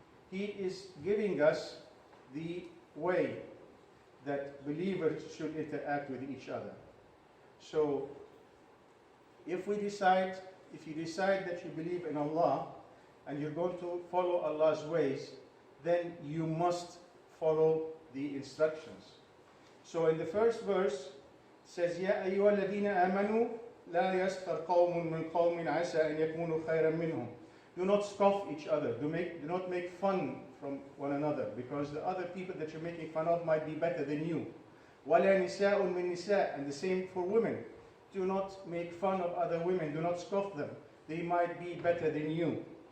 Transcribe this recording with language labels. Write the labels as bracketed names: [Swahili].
[English] he is giving us the way that believers should interact with each other. So, if you decide that you believe in Allah and you're going to follow Allah's ways, then you must follow the instructions. So in the first verse, it says, [Arabic] يَا أَيُّهَا الَّذِينَ آمَنُوا لَا يَسْخَرْ قَوْمٌ مِّنْ قَوْمٍ عَسَىٰ أَن يَكُونُوا خَيْرًا مِّنْهُمْ. [English] Do not scoff each other. Do not make fun from one another, because the other people that you're making fun of might be better than you. [Arabic] وَلَا نِسَاءٌ مِّن نِسَاءٍ. [English] And the same for women. Do not make fun of other women. Do not scoff them. They might be better than you.